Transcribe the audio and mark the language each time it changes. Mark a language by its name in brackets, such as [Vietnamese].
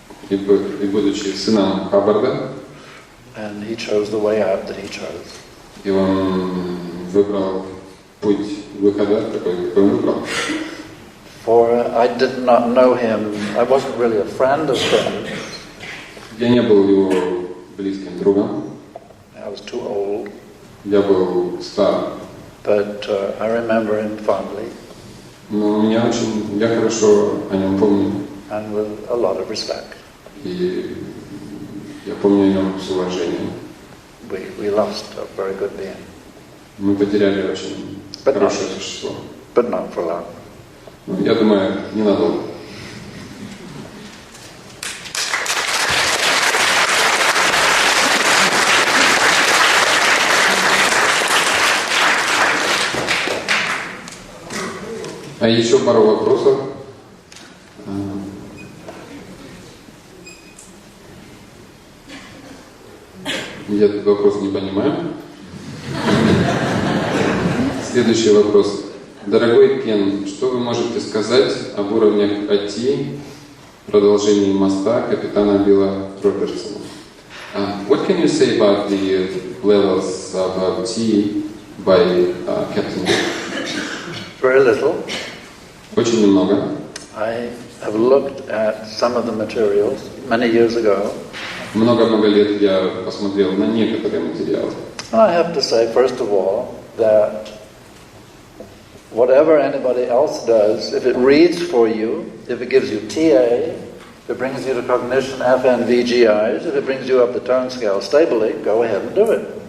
[Russian] И будучи сыном Хаббарда, [English] and he chose the way out that he chose. [Russian] и он выбрал путь выхода, такой, какой он выбрал. [English] For I did not know him, I wasn't really a friend of him. [Russian] Я не был его близким другом. [English] I was too old. [Russian] Я был стар. [English] But I remember him fondly. [Russian] Но я хорошо о нем помню. [English] And with a lot of respect. [Russian] И я помню о нем с уважением. [English] We lost a very good being. [Russian] Мы потеряли очень хорошее существо. [English] But not for long. [Russian] Я думаю, ненадолго. А еще пару вопросов. Я этот вопрос не понимаю. Следующий вопрос. Дорогой Кен, что вы можете сказать об уровнях АТИ, продолжении моста капитана Билла Робертсона? [English] What can you say about the levels of tea by Captain Bill? Very little. [Russian] Очень немного. [English] I have looked at some of the materials many years ago. [Russian] Много-много лет я посмотрел на некоторые материалы. [English] I have to say, first of all, that whatever anybody else does, if it reads for you, if it gives you TA, if it brings you to cognition, FN, VGIs, if it brings you up the tone scale stably, go ahead and do it.